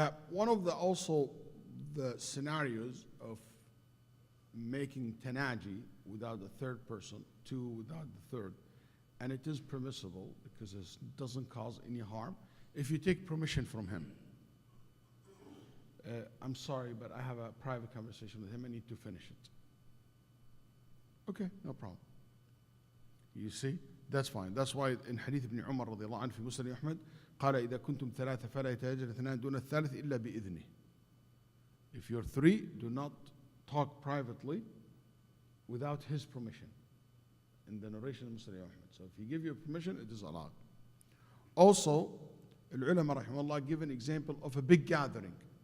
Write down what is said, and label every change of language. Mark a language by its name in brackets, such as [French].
[English] One of the scenarios of making tanaji without the third person, 2 without the third, and it is permissible because it doesn't cause any harm if you take permission from him. I'm sorry, but I have a private conversation with him. I need to finish it. Okay, no problem. You see, that's fine. [Arabic] That's why in Hadith ibn Umar رضي الله عنه في Musnad Ahmad قال إذا كنتم 3 فلا يتهجر 2 دون الثالث إلا بإذنه. [English] If you're 3, do not talk privately without his permission. In the narration of Musnad Ahmad. So if he give you permission, it is allowed. Also, al-ulama rahimahullah give an example of a big gathering.